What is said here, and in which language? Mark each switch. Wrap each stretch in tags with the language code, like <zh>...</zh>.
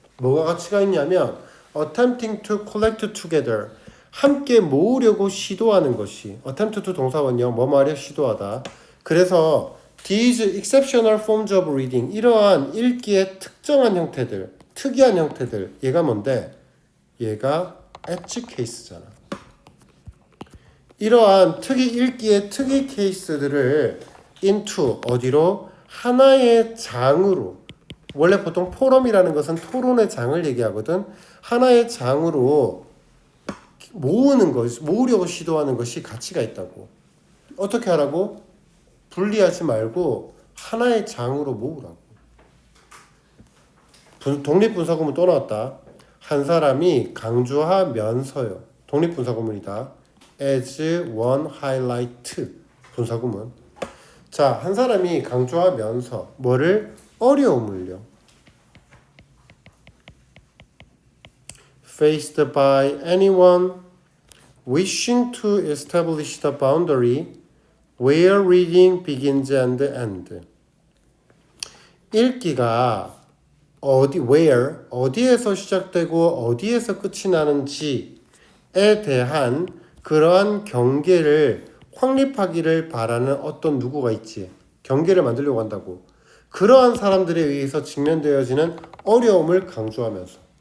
<ko>뭐가 가치가 있냐면</ko> <en>attempting to collect together.</en> <ko>함께 모으려고 시도하는 것이. attempt to 동사원요. 뭐뭐 하려 시도하다. 그래서</ko> <en>these exceptional forms of reading.</en> <ko>이러한 읽기의 특정한 형태들, 특이한 형태들. 얘가 뭔데? 얘가 edge case잖아. 이러한 읽기의 특이 케이스들을 into 어디로? 하나의 장으로. 원래 보통 포럼이라는 것은 토론의 장을 얘기하거든. 하나의 장으로 모으는 것, 모으려고 시도하는 것이 가치가 있다고. 어떻게 하라고? 분리하지 말고 하나의 장으로 모으라고. 독립분사구문 또 나왔다. 한 사람이 강조하면서요. 독립분사구문이다.</ko> <en>as one highlight</en> <ko>분사구문. 자, 한 사람이 강조하면서 뭐를? 어려움을요.</ko> <en>faced by anyone wishing to establish the boundary where reading begins and ends.</en> <ko>읽기가 where, 어디에서 시작되고 어디에서 끝이 나는지에 대한 그러한 경계를 확립하기를 바라는 어떤 누구가 있지. 경계를 만들려고 한다고. 그러한 사람들에 의해서 직면되어지는 어려움을 강조하면서.</ko>